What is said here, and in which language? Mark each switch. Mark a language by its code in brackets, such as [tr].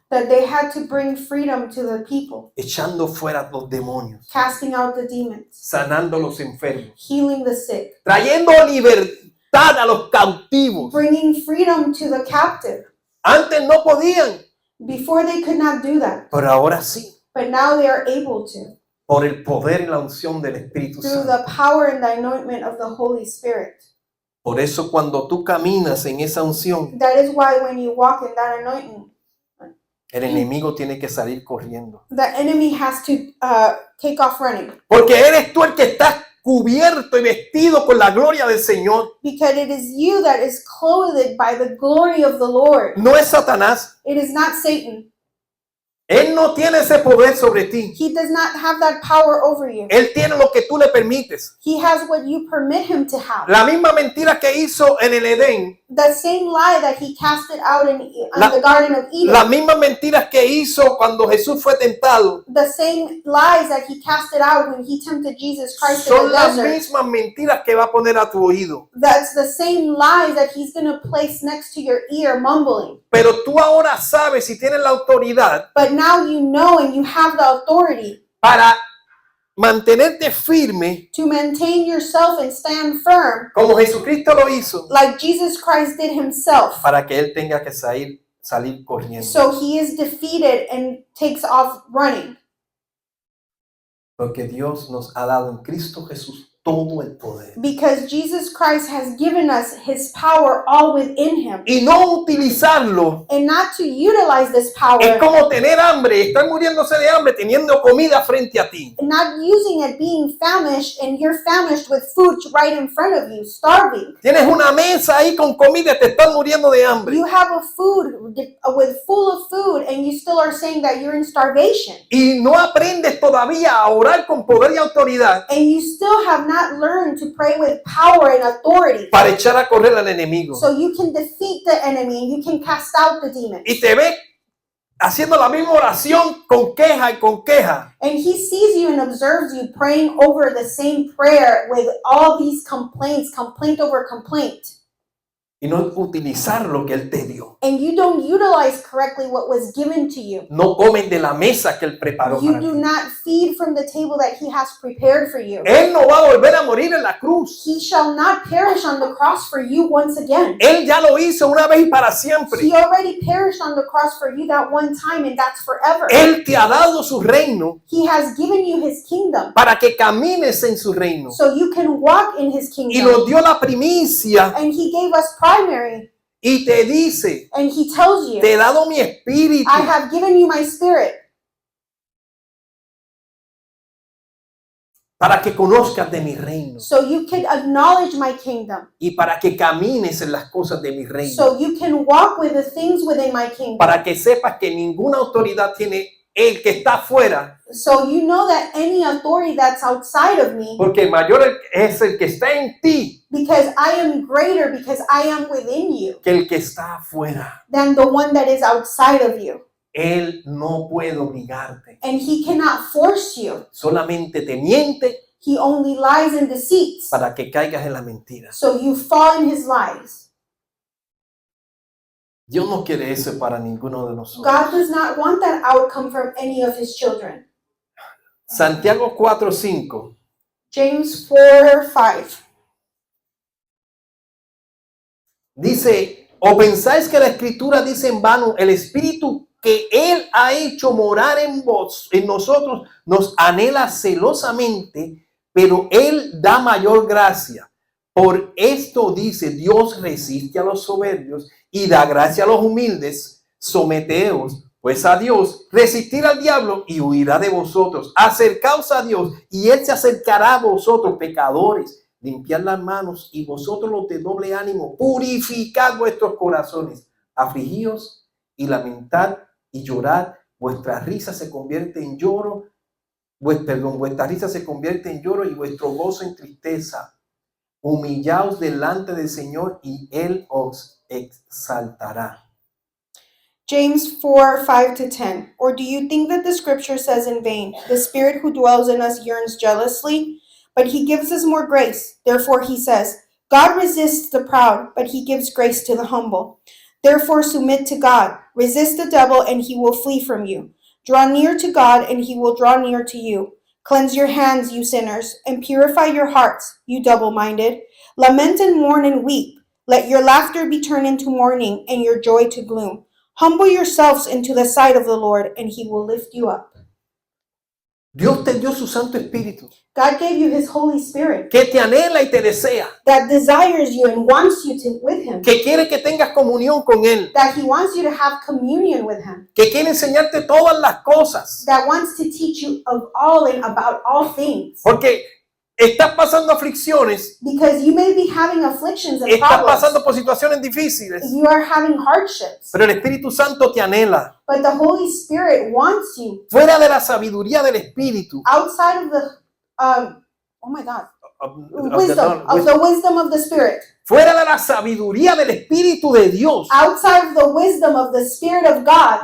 [en] that they had to bring freedom to the people, [es] echando fuera los demonios, [en] casting out the demons, [es] sanando a los enfermos, [en] healing the sick, [es] trayendo libertad a los cautivos. [en] bringing freedom to the captive. [es] Antes no podían, [en] Before they could not do that, [es] pero ahora sí, [en] but now they are able to [es] por el poder y la unción del Espíritu [en] through [es] Santo. [en] the power and the anointment of the Holy Spirit. [es] Por eso cuando tú caminas en esa unción, [en] That is why when you walk in that anointing, [es] el enemigo tiene que salir corriendo. [en] the enemy has to take off running, [es] Porque eres tú el que estás cubierto y vestido con la gloria del Señor. [en] because it is you that is clothed by the glory of the Lord. [es] No es Satanás. [en] It is not Satan. [es] Él no tiene ese poder sobre ti. [en] He does not have that power over you. [es] Él tiene lo que tú le permites. [en] He has what you permit him to have. [es] La misma mentira que hizo en el Edén, [en] The same lie that he casted out in [es] La- [en] the Garden of Eden. [es] las mismas mentiras que hizo cuando Jesús fue tentado, [en] The same lies that he casted out when he tempted Jesus Christ in [es] son [en] the [es] las [en] desert. [es] mismas mentiras que va a poner a tu oído. [en] That's the same lies that he's going to place next to your ear, mumbling. [es] Pero tú ahora sabes si tienes la autoridad [en] But now you know and you have the authority [es] para mantenerte firme [en] to maintain yourself and stand firm [es] como Jesucristo lo hizo, [en] like Jesus Christ did himself. [es] para que Él tenga que salir corriendo. [en] So he is defeated and takes off running. [es] Porque Dios nos ha dado en Cristo Jesús todo el poder. [en] Because Jesus Christ has given us his power all within him. [es] Y no utilizarlo [en] And not to utilize this [es] es [en] power, [es] como tener hambre, estar muriéndose de hambre teniendo comida frente a ti. [en] not using it, being famished, and you're famished with food right in front of you, starving. [es] Tienes una mesa ahí con comida y te estás muriendo de hambre. [en] You have a food with full of food, and you still are saying that you're in starvation. [es] Y no aprendes todavía a orar con poder y autoridad [en] And you still have not learned to pray with power and authority. [es] para echar a correr al enemigo. [en] So you can defeat the enemy and you can cast out the demons. [es] Y te ve haciendo la misma oración con queja y con queja. [en] And he sees you and observes you praying over the same prayer with all these complaints, complaint over complaint. [es] Y no utilizar lo que Él te dio. [en] And you don't utilize correctly what was given to you. [es] No comen de la mesa que Él preparó [en] You [es] para [en] do [es] ti. [en] not feed from the table that he has prepared for you. [es] Él no va a volver a morir en la cruz. [en] He shall not perish on the cross for you once again. [es] Él ya lo hizo una vez y para siempre. [en] He already perished on the cross for you that one time, and that's forever. [es] Él te ha dado su reino [en] He has given you his kingdom [es] para que camines en su reino. [en] so you can walk in his [es] Y [en] kingdom. [es] nos dio la primicia [en] And he gave us primary [es] y te dice, [en] And he tells you, [es] te he dado mi espíritu [en] I have given you my spirit [es] para que conozcas de mi reino [en] so you can acknowledge my kingdom, [es] y para que camines en las cosas de mi reino, [en] so you can walk with the things within my kingdom. [es] para que sepas que ninguna autoridad tiene el que está afuera, [en] So you know that any authority that's outside of me, [es] porque mayor es el que está en ti [en] because I am greater, because I am within you, [es] que el que está afuera. [en] than the one that is outside of you. [es] Él no puede obligarte, [en] And he cannot force you. [es] solamente te miente [en] He only lies and deceits. [es] para que caigas en la mentira. [en] So you fall in his lies. [es] Dios no quiere eso para ninguno de nosotros. [en] God does not want that outcome from any of his children. [es] Santiago 4:5 [en] James 4:5. [es] dice, ¿o pensáis que la escritura dice en vano, el espíritu que él ha hecho morar en nosotros, nos anhela celosamente, pero él da mayor gracia? Por esto dice, Dios resiste a los soberbios y da gracia a los humildes. Someteos pues a Dios, resistir al diablo y huirá de vosotros. Acercaos a Dios y él se acercará a vosotros, pecadores. Limpiad las manos y vosotros los de doble ánimo, purificad vuestros corazones, afligíos y lamentad y llorad. Vuestra risa se convierte en lloro, vuestra risa se convierte en lloro y vuestro gozo en tristeza. Humillaos delante del Señor y él os exaltará. [en] James 4:5-10. Or do you think that the scripture says in vain, the spirit who dwells in us yearns jealously, but he gives us more grace? Therefore he says, God resists the proud, but he gives grace to the humble. Therefore submit to God, resist the devil, and he will flee from you. Draw near to God, and he will draw near to you. Cleanse your hands, you sinners, and purify your hearts, you double-minded. Lament and mourn and weep. Let your laughter be turned into mourning, and your joy to gloom. Humble yourselves into the sight of the Lord, and he will lift you up. [es] Dios te dio su Santo Espíritu, [en] God gave you his Holy Spirit [es] que te anhela y te desea, [en] that desires you and wants you to with him, [es] que quiere que tengas comunión con Él, [en] that he wants you to have communion with him, [es] que quiere enseñarte todas las cosas. [en] that wants to teach you of all and about all things. [es] Porque estás pasando aflicciones, [en] Because you may be having afflictions and [es] estás [en] problems. [es] pasando por situaciones difíciles, [en] You are having hardships. [es] pero el Espíritu Santo te anhela. [en] But the Holy Spirit wants you [es] Fuera de la sabiduría del Espíritu, [en] outside of the oh my God, wisdom, of the wisdom of the Spirit. [es] fuera de la sabiduría del Espíritu de Dios, [en] Outside of the wisdom of the Spirit of God,